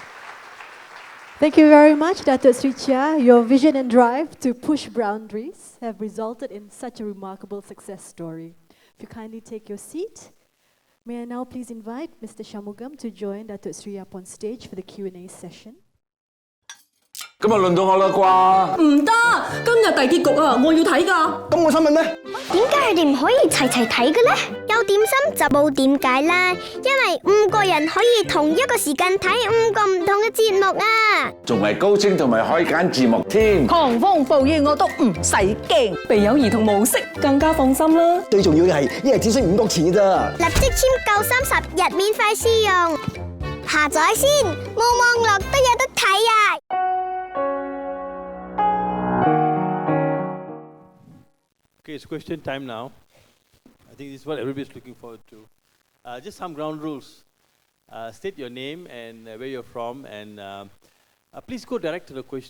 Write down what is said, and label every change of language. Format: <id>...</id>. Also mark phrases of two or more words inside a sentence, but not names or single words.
<en>Thank you very much, Datuk Seri Cheah. Your vision and drive to push boundaries have resulted in such a remarkable success story. If you kindly take your seat, may I now please invite Mr. Shanmugam to join Datuk Seri up on stage for the Q&A session.</en> <yue>今日輪到我啦啩？唔得，今日大結局啊，我要睇㗎。咁我想問咩？點解佢哋唔可以齊齊睇嘅呢？有點心就冇點解啦，因為5個人可以同一個時間睇5個唔同嘅節目啊！仲係高清同埋可以揀字幕添。狂風暴雨我都唔使驚，備有兒童模式更加放心啦。最重要嘅係，一日只需5角錢嘅咋。立即簽夠30日免費試用，下載先，冇網絡都有得睇啊！</yue> <en>Okay, it's question time now. I think this is what everybody is looking forward to. Just some ground rules. State your name and where you're from, and please go direct to the question.</en>